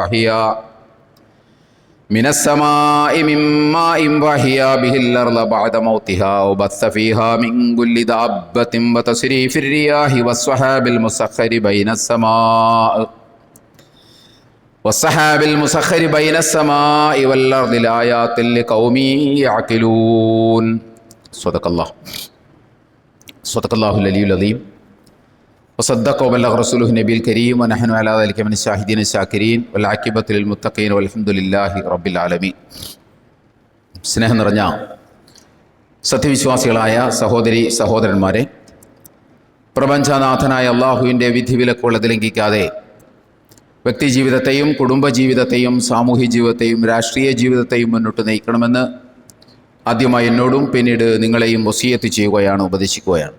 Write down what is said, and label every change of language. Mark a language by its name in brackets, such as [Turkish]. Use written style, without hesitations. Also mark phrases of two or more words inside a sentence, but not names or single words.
[Arabic] فأحيا به الأرض بعد موتها وبث فيها من كل دابة وتصريف الرياح والسحاب المسخر بين السماء والأرض لآيات لقوم يعقلون صدق الله العلي العظيم وصدق وبلغ رسوله النبي الكريم ونحن على ذلك من الشاهدين الشاكرين والعاقبة للمتقين والحمد لله رب العالمين. [Malayalam] സ്നേഹം നിറഞ്ഞ സത്യവിശ്വാസികളായ സഹോദരി സഹോദരന്മാരെ, പ്രപഞ്ചനാഥനായ അള്ളാഹുവിൻ്റെ വിധിവിലക്കുള്ളത് ലംഘിക്കാതെ വ്യക്തിജീവിതത്തെയും കുടുംബജീവിതത്തെയും സാമൂഹ്യ ജീവിതത്തെയും രാഷ്ട്രീയ ജീവിതത്തെയും മുന്നോട്ട് നയിക്കണമെന്ന് ആദ്യമായി എന്നോടും പിന്നീട് നിങ്ങളെയും വസിയത്ത് ചെയ്യുകയാണ്, ഉപദേശിക്കുകയാണ്.